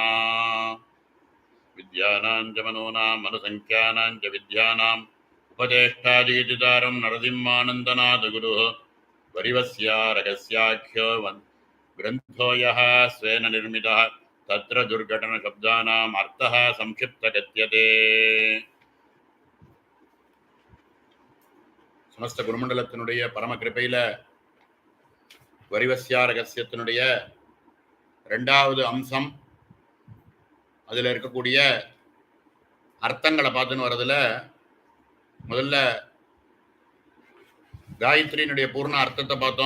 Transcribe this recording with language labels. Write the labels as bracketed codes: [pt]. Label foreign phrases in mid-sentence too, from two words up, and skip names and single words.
[sa] विद्यानां च मनूनां मनुसङ्ख्यानां च विद्यानाम् उपदेष्टादीतिदारं नरसिंहानन्दनाथगुरुः वरिवस्यारकस्याख्यो ग्रन्थो यः स्वेन निर्मितः तत्र दुर्घटनशब्दानाम् अर्थः संक्षिप्तगत्यते। [ta] समस्त குருமண்டலத்தினுடைய பரம கிருபையில வரிவஸ்யா ரகசியத்தினுடைய ரெண்டாவது அம்சம், அதில் இருக்கக்கூடிய அர்த்தங்களை பார்த்துன்னு வர்றதுல முதல்ல காயத்ரியினுடைய பூர்ண அர்த்தத்தை பார்த்தோம்.